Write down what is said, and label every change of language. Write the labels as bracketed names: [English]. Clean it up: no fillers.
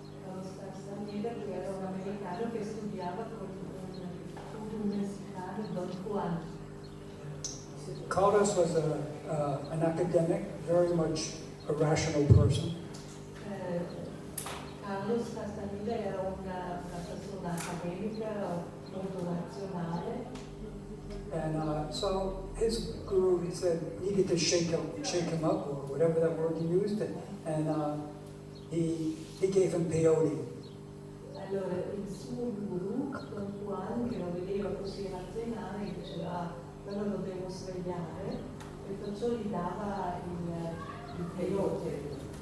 [Italian] Carlos Castaneda, che era un americano che studiava con un messicano, Don Juan. [English] Carlos was an academic, very much a rational person. [Italian] Carlos Castaneda era una persona accademica molto razionale. [English] And so his guru, he said, needed to shake him up, or whatever that word he used, and he gave him peyote. [Italian] Allora il suo guru, Don Juan, che lo vedeva così razionale, diceva, quello lo devo svegliare, e perciò gli dava il peyote.